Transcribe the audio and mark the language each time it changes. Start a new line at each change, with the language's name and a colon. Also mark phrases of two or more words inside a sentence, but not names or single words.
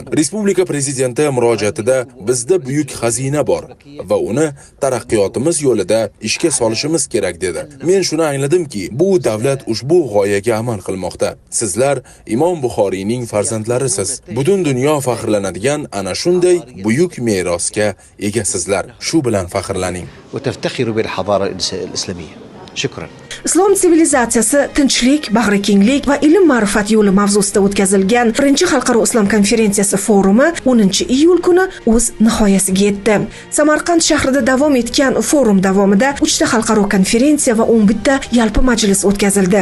Uzbek: Respublika prezidenti murojaatida bizda buyuk xazina bor va uni taraqqiyotimiz yo'lida ishga solishimiz kerak dedi. Men shuni angladimki, bu davlat ushbu g'oyaga amal qilmoqda. Sizlar Imom Buxoriyning farzandlarisiz. Butun dunyo faxrlanadigan ana shunday buyuk merosga egasizlar. Shu bilan faxrlaning.
Arabic: وتفتخروا بالحضارة الإسلامية. شكرا.
Uzbek: Islom sivilizatsiyasi, tinchlik, bag'rikenglik va ilm ma'rifat yo'li mavzusida o'tkazilgan 1-xalqaro islom konferensiyasi forumi 10-iyul kuni o'z nihoyasiga yetdi. Samarqand shahrida davom etgan forum davomida 3 ta xalqaro konferensiya va 11 ta yalpi majlis o'tkazildi.